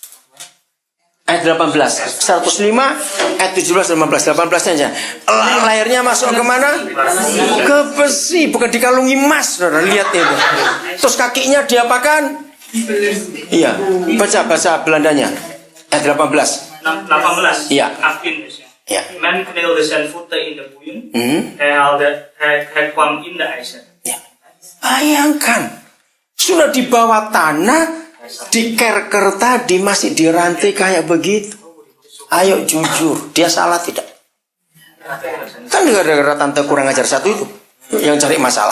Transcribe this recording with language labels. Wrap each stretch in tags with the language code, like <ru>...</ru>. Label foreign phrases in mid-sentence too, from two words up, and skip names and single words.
<id>Ayat 18, 105, ayat 17, 18 aja. Lahirnya masuk kemana? Ke besi, bukan dikalungi emas, saudara. Lihat itu. Terus kakinya diapakan? Iya, baca Belandanya. Ayat 18. 18. Iya.</id> <nl>18 dus. Ja. Men kneelde zijn voeten in de boeien. Hij kwam in de ijzer.</nl> <id>Ya. Bayangkan, sudah di bawah tanah, di kerker tadi masih dirantai kayak begitu. Ayo jujur, dia salah tidak? Kan gara-gara tante kurang ajar satu itu yang cari masalah.</id>